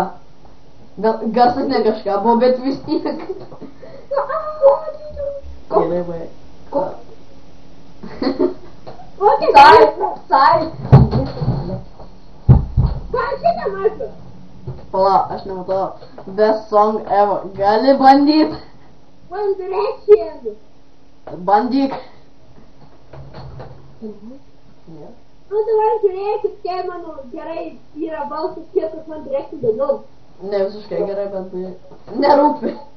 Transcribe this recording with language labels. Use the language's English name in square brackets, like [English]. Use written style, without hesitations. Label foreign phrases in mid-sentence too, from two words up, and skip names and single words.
[Lithuanian] Garsas ne kažką buvo, bet vis tiek. Gerai, vai. Ko? Kokia Sai. Ką šitą mažu? Pala, aš nematau. Best song ever. Gali bandyt. One Direction. Bandyk. Ne. Nu, dabar žiūrėkit, kiek mano gerai yra balsas, kiek aš One Direction dainuot. Ne visiškai gerai, bet nerūpi.